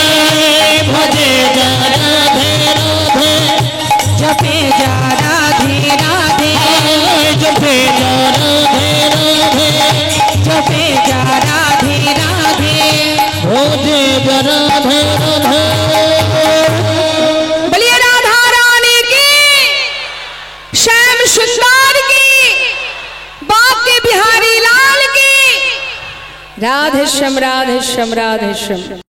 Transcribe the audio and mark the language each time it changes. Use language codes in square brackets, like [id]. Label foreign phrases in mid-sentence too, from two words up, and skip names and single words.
[bn] ভজে যা রাধে রাধে জপে যা রাধে রাধে জপে যা রাধে রাধে জপে যা রাধে রাধে ভজে যা রাধে রাধে। [hi] बोलिए राधा रानी की, श्याम सुंदर की, बाके बिहारी लाल की। राधे श्याम राधे श्याम राधे श्याम।